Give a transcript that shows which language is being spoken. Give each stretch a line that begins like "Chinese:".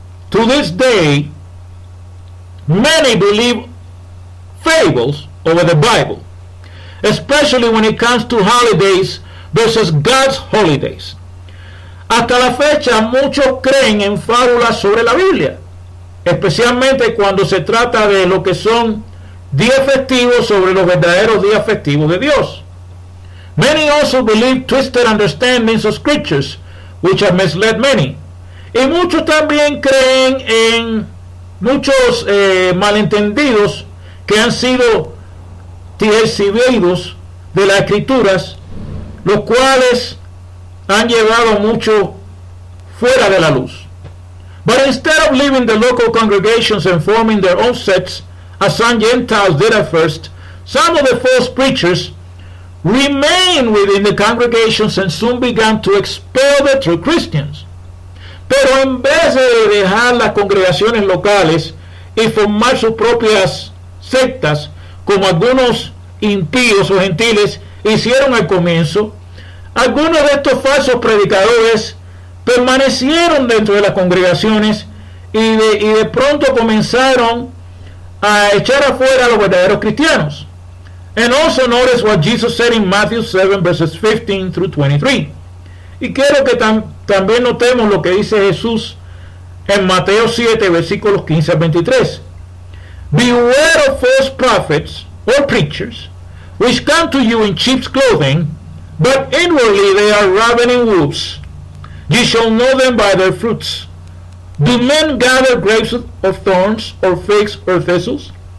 English: To this day, many believe fables over the Bible, especially when it comes to holidays versus God's holidays.
Spanish: Hasta la fecha, muchos creen en fábulas sobre la Biblia, especialmente cuando se trata de lo que son días festivos sobre los verdaderos días festivos de Dios.
English: Many also believe twisted understandings of scriptures, which have misled many.
Spanish: Y muchos también creen en muchos malentendidos que han sido tergiversados de las escrituras, los cuales han llevado mucho fuera de la luz.
English: But instead of leaving the local congregations and forming their own sects, as some Gentiles did at first, some of the false preachers remained within the congregations and soon began to expel the true Christians.
Spanish: Pero en vez de dejar las congregaciones locales y formar sus propias sectas, como algunos impíos o gentiles hicieron al comienzo, algunos de estos falsos predicadores permanecieron dentro de las congregaciones y de pronto comenzaron a echar afuera a los verdaderos cristianos.
English: And also notice what Jesus said in Matthew 7 verses 15 through 23.
Spanish: Y quiero que también notemos lo que dice Jesús en Mateo 7 versículos 15 al 23.
English: Beware of false prophets or preachers, which come to you in sheep's clothing, but inwardly they are ravening wolves. Ye shall know them by their fruits. Do men gather grapes of thorns, or figs, or thistles?